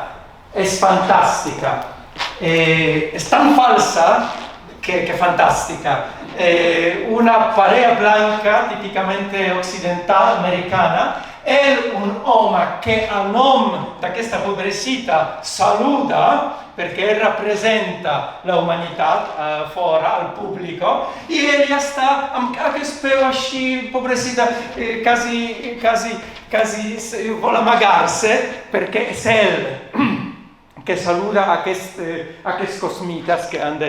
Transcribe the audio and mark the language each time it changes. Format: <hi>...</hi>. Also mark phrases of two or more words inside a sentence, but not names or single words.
<ca>És fantàstica. És tan falsa que fantàstica. Una parella blanca, típicamente occidental, americana, un home que al nom d'aquesta pobrecita saluda</ca> <it>perché rappresenta</it> <ca>la humanitat fora, al pubblico, i ella sta amb aquest peu així, pobrecita, quasi vol amagar-se, perquè és ell que saluda aquests cosmites que han de...</ca>